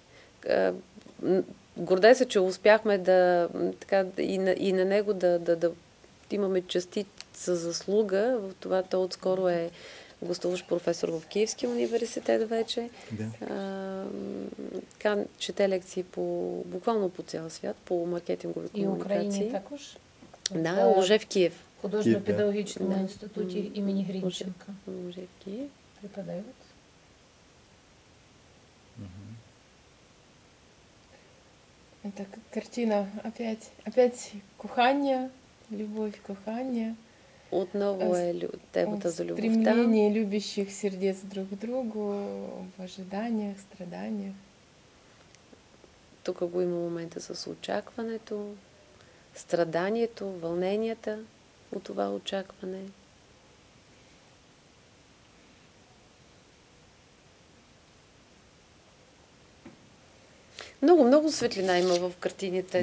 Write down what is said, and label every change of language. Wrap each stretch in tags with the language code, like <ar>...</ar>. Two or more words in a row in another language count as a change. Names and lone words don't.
<bg>Гордея се, че успяхме и на него да имаме частица заслуга в това. Той отскоро е гостуващ професор в Киевския университет вече. Да. Чете лекции буквално по цял свят, по маркетингови И в комуникации.</bg> <uk>Украине також?</uk> <ru>Да, уже в Киев. В художественно-педагогическом Да. институте имени Гринченко Уже в Киев. преподает. Это как картина опять кохання, любовь, кохання.</ru> <bg>Отново темата за любовта.</bg> <ru>Стремление любящих сердец друг к другу в ожиданиях, страданиях.</ru> <bg>Тук го има момента с очакването, страданието, вълненията от това очакване. Много светлина има в картините</bg>